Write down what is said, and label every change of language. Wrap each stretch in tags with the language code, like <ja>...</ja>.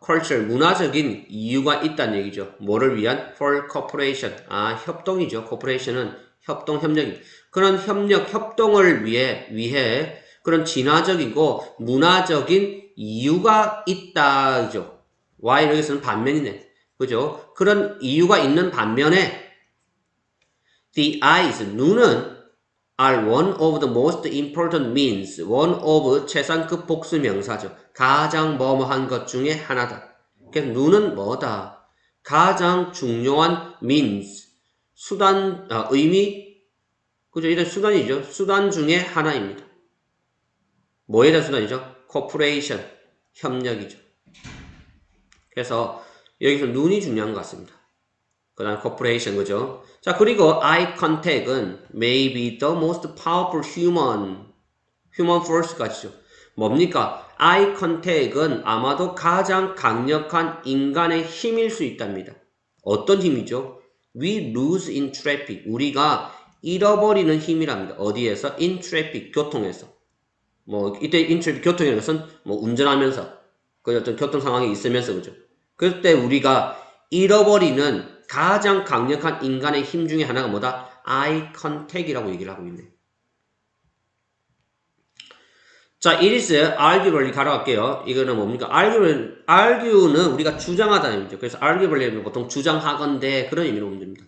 <ko>cultural, 문화적인 이유가 있다는 얘기죠. 뭐를 위한?</ko> <en>for cooperation.</en> <ko>협동이죠. cooperation은 협동, 협력인. 그런 협동을 위해 그런 진화적이고 문화적인 이유가 있다죠. while 여기서는 반면이네. 그죠? 그런 이유가 있는 반면에</ko> <en>the eyes,</en> <ko>눈은</ko> <en>are one of the most important means, one of</en> <ko>최상급 복수 명사죠. 가장 뭐뭐한 것 중에 하나다. 그래서 눈은 뭐다? 가장 중요한 means, 수단, 의미, 그죠? 이런 수단이죠. 수단 중에 하나입니다. 뭐에 대한 수단이죠? cooperation, 협력이죠. 그래서 여기서 눈이 중요한 것 같습니다. 그 다음 corporation, 그죠?</ko> <en>자, 그리고 eye contact은 maybe the most powerful human force까지죠.</en> <ko>뭡니까? eye contact은 아마도 가장 강력한 인간의 힘일 수 있답니다. 어떤 힘이죠?</ko> <en>We lose in traffic.</en> <ko>우리가 잃어버리는 힘이랍니다. 어디에서?</ko> <en>In traffic,</en> <ko>교통에서. 이때 in traffic, 교통이라는 것은 운전하면서, 그 어떤 교통 상황이 있으면서, 그죠? 그때 우리가 잃어버리는 가장 강력한 인간의 힘 중에 하나가 뭐다? eye contact이라고 얘기를 하고 있네.</ko> <en>자, it is arguably</en> <ko>가져갈게요. 이거는 뭡니까? argue는 우리가 주장하다는 의미죠. 그래서 arguably는 보통 주장하건대 그런 의미로 보면 됩니다.</ko>